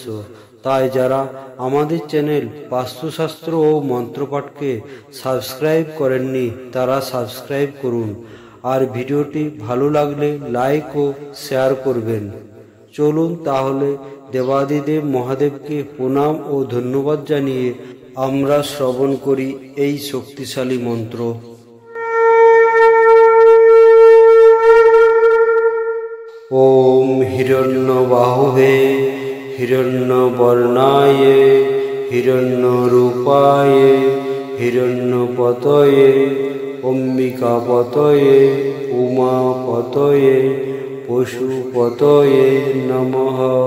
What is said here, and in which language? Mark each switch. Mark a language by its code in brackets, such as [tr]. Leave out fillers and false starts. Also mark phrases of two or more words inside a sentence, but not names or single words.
[bn] তাই যারা আমাদের চ্যানেল বাস্তুশাস্ত্র ও মন্ত্রপাঠকে সাবস্ক্রাইব করেননি, তারা সাবস্ক্রাইব করুন। আর ভিডিওটি ভালো লাগলে লাইক ও শেয়ার করবেন। চলুন তাহলে দেবাদিদেব মহাদেবকে প্রণাম ও ধন্যবাদ জানিয়ে আমরা শ্রবণ করি এই শক্তিশালী মন্ত্র। [sa] ওম হিরণ্যবাহুবে হিরণ্যবর্ণায় হিরণ্যরূপায় হিরণ্যপতয়ে অম্বিকাপতয়ে উমাপতয়ে পশুপতয়ে নমঃ।